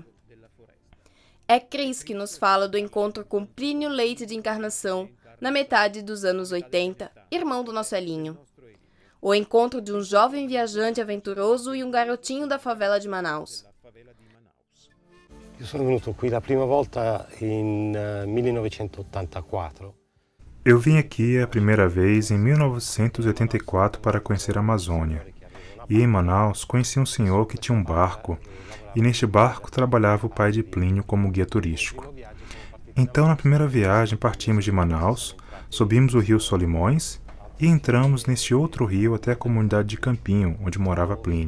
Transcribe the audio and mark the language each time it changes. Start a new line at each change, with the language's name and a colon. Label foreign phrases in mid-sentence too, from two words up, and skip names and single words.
Portuguese: É Cris que nos fala do encontro com Plínio Leite de Encarnação, na metade dos anos 80, irmão do nosso Elinho. O encontro de um jovem viajante aventuroso e um garotinho da favela de Manaus.
Italian: Eu sono venuto qui la prima volta em 1984.
Portuguese: Eu vim aqui a primeira vez em 1984 para conhecer a Amazônia. E em Manaus conheci um senhor que tinha um barco, e neste barco trabalhava o pai de Plínio como guia turístico. Então, na primeira viagem, partimos de Manaus, subimos o rio Solimões e entramos neste outro rio até a comunidade de Campinho, onde morava Plínio.